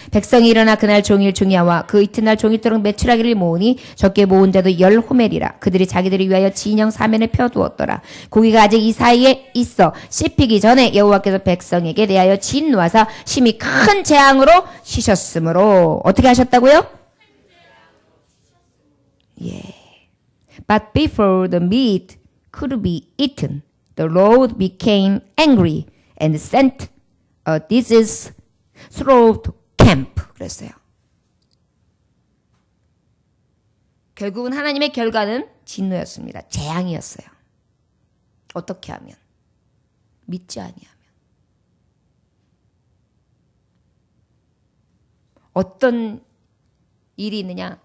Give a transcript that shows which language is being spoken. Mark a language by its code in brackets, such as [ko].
[ko] 백성이 일어나 그날 종일 중야와 그 이튿날 종일토록 매출하기를 모으니 적게 모은 자도 10호멜이라. 그들이 자기들을 위하여 진영 사면에 펴두었더라. 고기가 아직 이 사이에 있어 씹히기 전에 여호와께서 백성에게 대하여 진노하사 심히 큰 재앙으로 치셨으므로. 어떻게 하셨다고요? 예. [en] But before the meat could be eaten, the Lord became angry and sent a disease throughout camp. [ko] 그랬어요. 결국은 하나님의 결과는 진노였습니다. 재앙이었어요. 어떻게 하면? 믿지 아니하면. 어떤 일이 있느냐?